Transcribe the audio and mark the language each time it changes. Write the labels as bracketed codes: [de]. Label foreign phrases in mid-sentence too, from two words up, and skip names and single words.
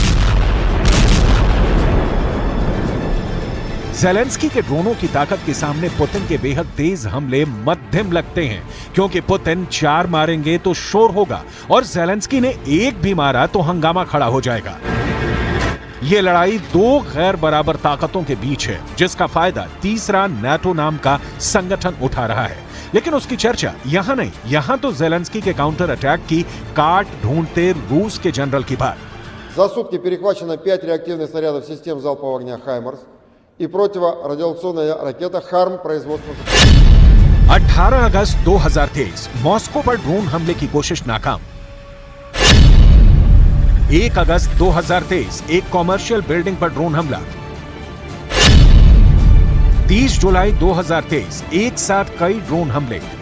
[hi] ज़ेलेंस्की के ड्रोनों की ताकत के सामने पुतिन के बेहद तेज हमले मध्यम लगते हैं, क्योंकि पुतिन 4 मारेंगे तो शोर होगा और ज़ेलेंस्की ने एक भी मारा तो हंगामा खड़ा हो जाएगा। ये लड़ाई 2 गैर बराबर ताकतों के बीच है, जिसका फायदा तीसरा नाटो नाम का संगठन उठा रहा है। लेकिन उसकी चर्चा यहां नहीं, यहां तो ज़ेलेंस्की के काउंटर अटैक की काट ढूंढते रूस के जनरल की बात। [ru] За сутки перехвачено 5 реактивных снарядов систем залпового огня «Хаймарс» и противорадиационная ракета «Харм» производства. [hi] 18 अगस्त 2023 मॉस्को पर ड्रोन हमले की कोशिश नाकाम। 1 अगस्त 2023 एक कॉमर्शियल बिल्डिंग पर ड्रोन हमला। 30 जुलाई 2023 एक साथ कई ड्रोन हमले।